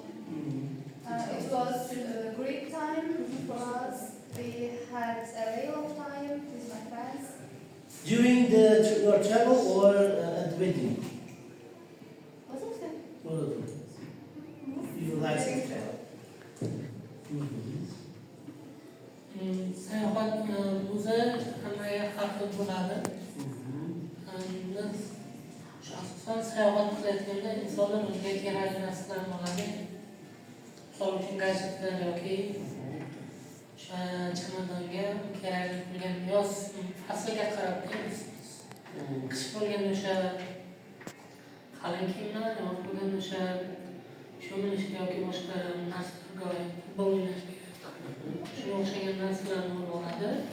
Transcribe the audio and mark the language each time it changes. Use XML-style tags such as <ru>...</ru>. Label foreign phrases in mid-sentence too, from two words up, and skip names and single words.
<en>It was a great time for us. We had a real of time with my friends. During your travel or at the wedding? What was that? You like to travel?</en> <uz>Sayohat o'zi hammaga har xil bo'ladi. Biz shaxsan sayohat qilayotganda insonlar o'ziga kerakli narsalarni oladi. Misol uchun gadjetlar yoki o'sha chamadonga kerakli bo'lgan yoz fasliga qarab qish bo'lganda o'sha qalin kiyimlar, yoz bo'lganda o'sha sho'minishga yoki boshqa narsalarga futbol o'ynashga shunga o'xshagan narsalarni olib oladi.</uz>